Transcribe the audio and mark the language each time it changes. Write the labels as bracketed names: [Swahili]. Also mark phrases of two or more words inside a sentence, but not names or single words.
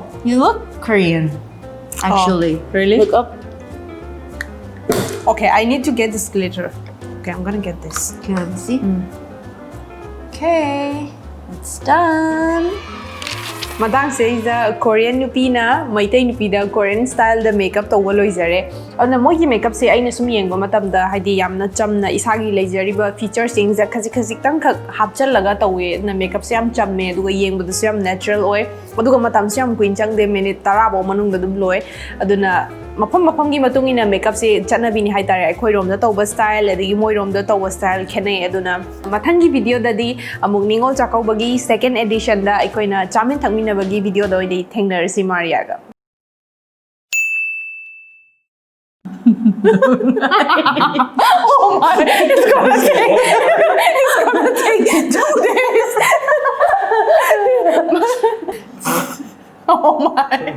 [English] You look Korean, actually. really? Look up. Okay, I need to get this glitter. Okay, I'm gonna get this. Okay, let me see. Okay, it's done. [Manipuri] Matang says the Korean nupi na Maitai nupi da [English] Korean style [Manipuri] da makeup tawwa loizare. Aduna mogi makeup se aina sum yengba matamda haidi yamna chamna isagi leijariba features sing za khazik tang khak hapchallaga tawe na makeup se yam chamme aduga yengba su yam natural oi aduga matam se yam kuin chang de minute 10 bo manung da dum loi aduna mafam gi matung ina makeup se chanabi ni haitare akhoi rom da tawba style adigi moi rom da tawba style khene aduna mathangi video da di amuk ningol chakouba gi [English] second edition [Manipuri] da aikoina chamin thangmina bagi video da oi thengnarsi Maria ga. [English] Oh my, it's gonna take 2 days. Oh my.